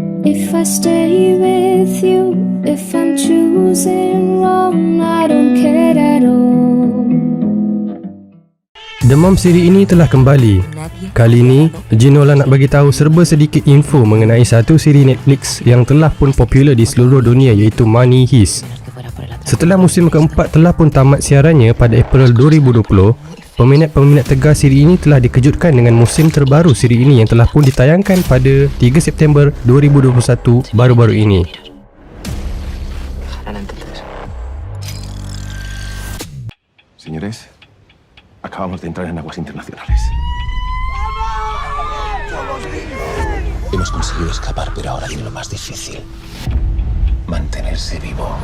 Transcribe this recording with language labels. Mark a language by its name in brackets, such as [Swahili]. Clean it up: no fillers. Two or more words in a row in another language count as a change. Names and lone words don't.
[English] If I stay with you, if I'm choosing wrong, I don't care at all. [Malay] Demam siri ini telah kembali. Kali ini, Ginola nak bagi tahu serba sedikit info mengenai satu siri Netflix yang telah pun popular di seluruh dunia, iaitu Money Heist. Setelah musim keempat telah pun tamat siarannya pada April 2020, peminat-peminat tegar siri ini telah dikejutkan dengan musim terbaru siri ini yang telah pun ditayangkan pada 3 September 2021 baru-baru ini. [Spanish] Señores, acabamos de entrar en aguas internacionales. Hemos conseguido escapar, pero ahora viene lo más difícil: mantenerse vivo.